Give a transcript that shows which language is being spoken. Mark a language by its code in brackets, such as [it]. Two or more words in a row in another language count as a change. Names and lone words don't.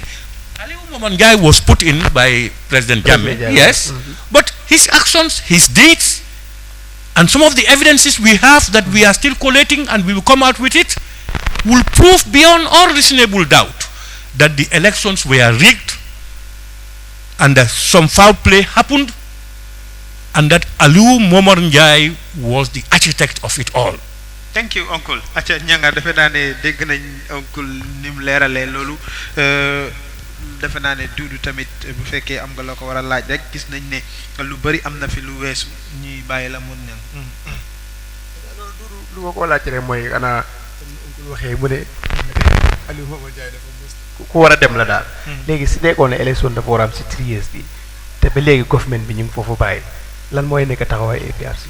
[en] Aliu Momangai was put in by President Jammeh, yes, but his actions, his deeds, and some of the evidences we have that we are still collating and we will come out with it, will prove beyond all reasonable doubt that the elections were rigged and that some foul play happened and that Aliu Momar Njai was the architect of it all. Thank you, Uncle. [wo] Acha ñanga defe naa ne dégg nañ Uncle nim leeralee loolu defe naa ne Dudu tamit bu fekkee am nga loo ko war a laaj rek gis nañ ne lu bari am na fi lu weesu ñuy bàyyi la mun ñang lu ma ko laaj rek mooy ana Uncle waxee mu ne Aliou Momar Njie dafa ku war a dem la daal léegi si nekkoon ne élection dafa war a am si 3 years bi te ba léegi government bi ñu ngi foofu bàyyi lan mooy nekk taxawaay APRC.